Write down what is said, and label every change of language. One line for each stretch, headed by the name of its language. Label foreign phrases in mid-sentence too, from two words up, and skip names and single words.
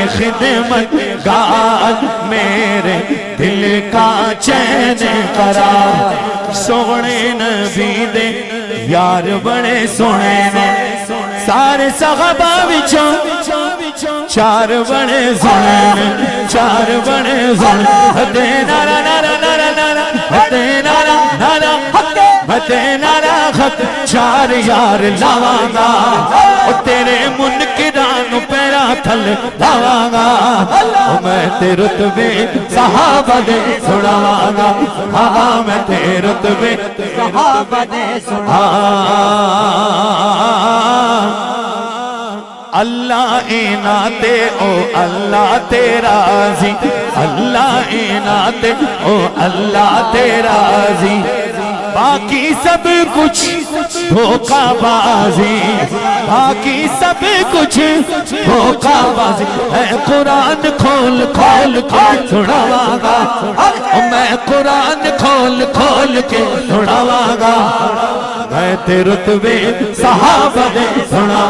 Urdu: خدمت گار میرے دل کا چین قرار،
Punjabi: سونے نبی دے یار بڑے سونے نے، سارے صحابہ وچوں چار بڑے سونے نے، چار بڑے سونے، ہتے نارا نارا نارا نارا، ہتے نارا نارا، ہتے نارا خط، چار یار لاواں گا، او تیرے منکران پیرا تھل لاواں گا، او میں تے رتبے صحابہ دے سناواں گا، ہاں میں تے رتبے صحابہ دے سناواں۔ اللہ ایناتے او اللہ تیرا راضی، اللہ ایناتے او اللہ تیرا راضی، باقی سب کچھ دھوکہ بازی، باقی سب کچھ دھوکہ بازی، اے قرآن کھول کھول کے سناواں گا، میں قرآن کھول کھول کے سناواں گا، میں تے رتبے صحابہ دے سناواں۔